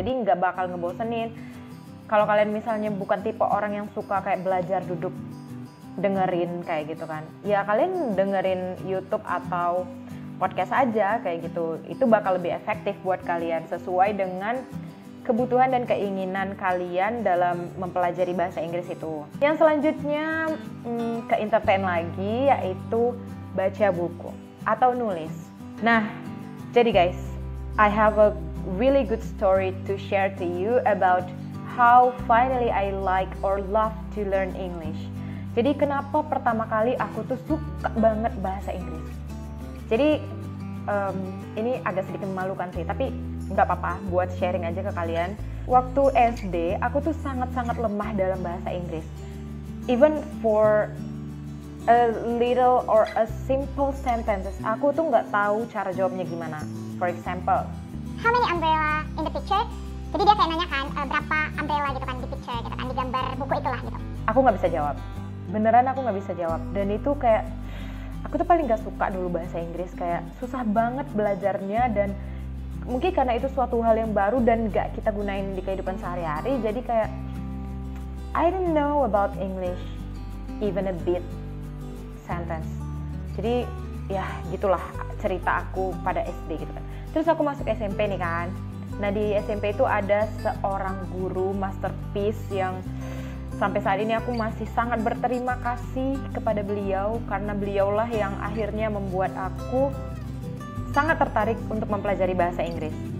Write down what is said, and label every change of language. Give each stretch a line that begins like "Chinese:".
Indonesian: Jadi nggak bakal ngebosenin. Kalau kalian misalnya bukan tipe orang yang suka kayak belajar duduk dengerin kayak gitu kan, ya kalian dengerin YouTube atau podcast aja kayak gitu. Itu bakal lebih efektif buat kalian sesuai dengan kebutuhan dan keinginan kalian dalam mempelajari bahasa Inggris itu. Yang selanjutnya ke entertain lagi, yaitu baca buku atau nulis.
English: Nah, jadi guys, I have a really good story to share to you about how finally I like or love to learn English.
Indonesian: Jadi kenapa pertama kali aku tuh suka banget bahasa Inggris. Jadi ini agak sedikit memalukan sih, tapi nggak apa-apa buat sharing aja ke kalian. Waktu SD, aku tuh sangat-sangat lemah dalam bahasa Inggris. Even for
English: a little or a simple sentences, aku tuh nggak tahu cara jawabnya gimana. For example, how many umbrella in the picture?
Indonesian: Jadi dia kayak nanya kan, berapa umbrella gitu kan di picture gitu kan, di gambar buku itulah gitu. Aku nggak bisa jawab. Beneran aku nggak bisa jawab. Dan itu kayak, aku tuh paling nggak suka dulu bahasa Inggris. Kayak susah banget belajarnya dan mungkin karena itu suatu hal yang baru dan nggak kita gunain di kehidupan sehari-hari.
English: Jadi kayak, I don't know about English, even a bit sentence.
Indonesian: Jadi ya gitulah cerita aku pada SD gitu kan. Terus aku masuk SMP nih kan. Nah di SMP itu ada seorang guru masterpiece yang sampai saat ini aku masih sangat berterima kasih kepada beliau, karena beliaulah yang akhirnya membuat aku sangat tertarik untuk mempelajari bahasa Inggris.